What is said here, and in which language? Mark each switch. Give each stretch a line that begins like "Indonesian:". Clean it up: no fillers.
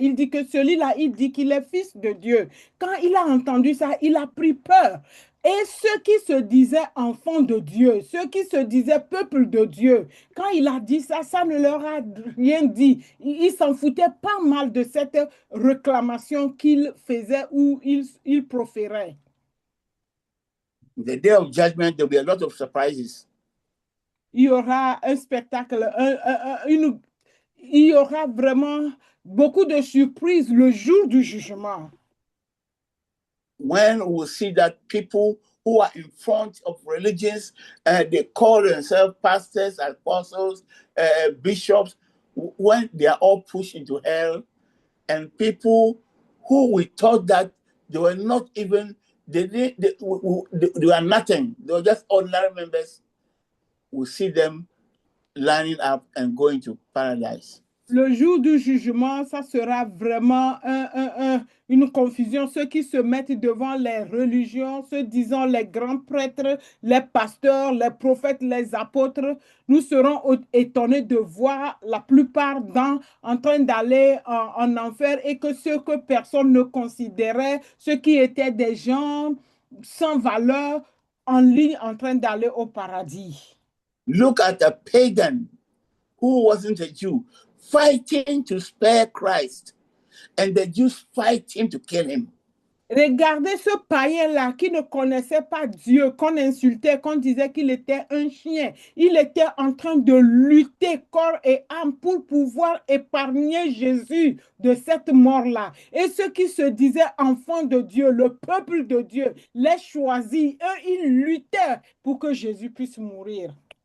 French: Il dit que celui-là, il dit qu'il est fils de Dieu. Quand il a entendu ça, il a pris peur. Et ceux qui se disaient enfants de Dieu, ceux qui se disaient peuple de Dieu, quand il a dit ça, ça ne leur a rien dit. Ils s'en foutaient pas mal de cette réclamation qu'il faisait ou il proférait.
English: The day of judgment, there will be a lot of surprises.
French: Il y aura un spectacle, il y aura vraiment beaucoup de surprises le jour du jugement.
English: When we see that people who are in front of religions, they call themselves pastors, apostles, bishops, when they are all pushed into hell, and people who we thought that they were not even, they were nothing, they were just ordinary members, we see them lining up and going to paradise.
French: Le jour du jugement, ça sera vraiment une confusion. Ceux qui se mettent devant les religions, ceux disant les grands prêtres, les pasteurs, les prophètes, les apôtres, nous serons étonnés de voir la plupart en train d'aller en enfer et que ceux que personne ne considérait, ceux qui étaient des gens sans valeur, en ligne en train d'aller au paradis.
English: Look at a pagan who wasn't a Jew fighting to spare Christ, and the Jews fight him to kill him.
French: Regardez ce païen-là qui ne connaissait pas Dieu, qu'on insultait, qu'on disait qu'il était un chien. Il était en train de lutter corps et âme pour pouvoir épargner Jésus de cette mort-là. Et ceux qui se disaient enfants de Dieu, le peuple de Dieu, les choisis, eux, ils luttaient pour que Jésus puisse mourir.